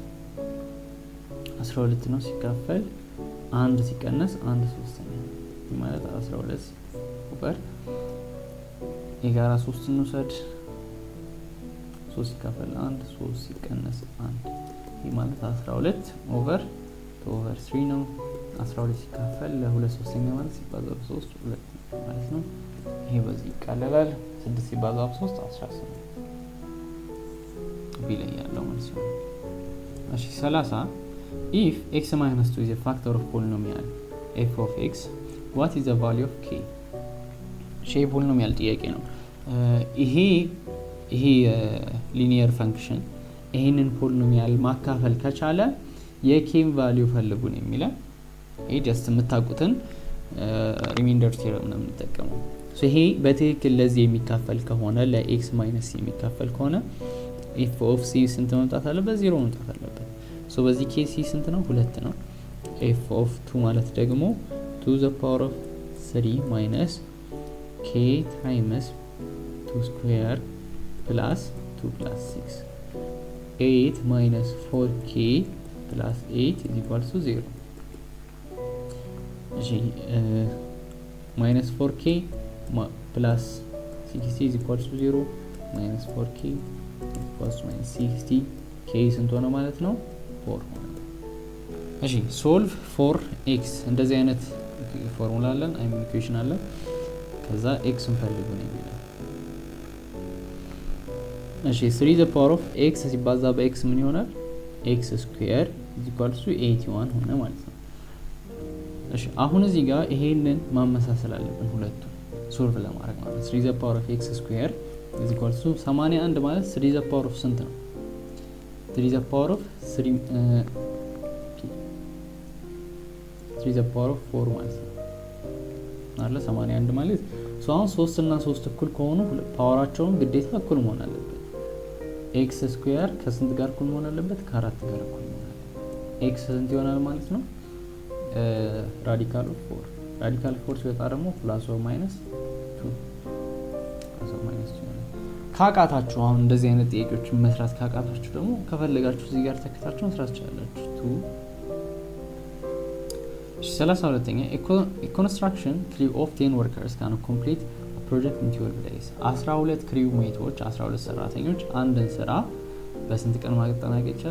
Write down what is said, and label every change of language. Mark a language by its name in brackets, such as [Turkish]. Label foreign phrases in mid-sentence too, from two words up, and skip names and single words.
[Amharic] 12 ነው። ሲካፈል 1 ሲቀነስ 1 3 ነው ማለት 12 over የጋራ 3 እንውሰድ። 3 ሲካፈል 1 3 ሲቀነስ 1 ይህ ማለት 12 over 3 ነው። 12 ሲካፈል ለ2 3ኛ ማለት ሲባዛ በ3 2 ማለት ነው። ይሄ በዚህ ይቀለላል። 6 ሲባዛ በ3 18 ቢላይ ያለው ማለት ነው። እሺ [English] 30 if x minus 2 is a factor of polynomial f of x, what is the value of k? shape polynomial [Amharic] ጥያቄ ነው። ይሄ [English] linear function [Amharic] ይሄንን ፖሊኖሚያል ማካፈል ከቻለ የኬም ቫልዩ ፈልጉ ነው የሚለው። ይሄ ጀስት የምታውቁትን [English] remainder theorem [Amharic] ነው የምንጠቀመው። ሶ ይሄ በትክክል ለዚህ የሚካፈል ከሆነ ለx ማይነስ የሚካፈል ከሆነ [English] f of c [Amharic] ስንት መምጣት አለበት? 0 መምጣት አለበት። ሶ በዚህ ኬስ c ስንት ነው? [English] 2 ነው። f of 2 ማለት ደግሞ 2 the power of 3 minus k times 2 square plus 2 plus 6 8 minus 4k plus 8 is equal to 0. minus 4k plus 60 is equal to 0 minus 4k equals to minus 60 k [Amharic] ስንት ሆነ ማለት ነው? 4 ሆነ። እሺ [English] solve for x [Amharic] እንደዚህ አይነት ፎርሙላ አለን፣ [English] I mean equation [Amharic] አለ። ከዛ x እንፈልጉ ነው የሚለው። እሺ [English] 3 the power of x [Amharic] ሲባዛ በx ምን ይሆናል? [English] x square is equal to 81 [Amharic] ሆነ ማለት ነው። እሺ አሁን እዚህ ጋር ይሄንን ማመሳሰል አለብን ሁለቱ ሶልቭ ለማድረግ ማለት [English] 3 the power of x square is equal to 81 ማለት 3 the power of [Amharic] ስንት ነው? [English] 3 the power of 3 the power of 4 [Amharic] ማለት ነው አይደል? 81 ማለት ሶ አሁን 3 እና 3 እኩል ከሆኑ ፓወራቸውን ግዴታ እኩል መሆን አለበት። [English] x square [Amharic] ከስንት ጋር እኩል መሆን አለበት? ከ4 ጋር እኩል መሆን አለበት። ኤክስ ስንት ይሆናል ማለት ነው? [English] radical of 4 [Amharic] ራዲካል 4 ሲወጣ ደግሞ [English] plus or minus 2 plus or minus 2 [Amharic] ይሆናል። ካቃታችሁ አሁን እንደዚህ አይነት ጥያቄዎችን መስራት ካቃታችሁ ደግሞ ከፈለጋችሁ እዚህ ጋር ተከታችሁ መስራት ትችላላችሁ። 32ኛ [English] construction crew of 10 workers can complete project in 12 days [Amharic] 12 ክሪው ሜቶች 12 ሰራተኞች አንድን ስራ በስንት ቀን ማጠናቀቅ ይችላሉ?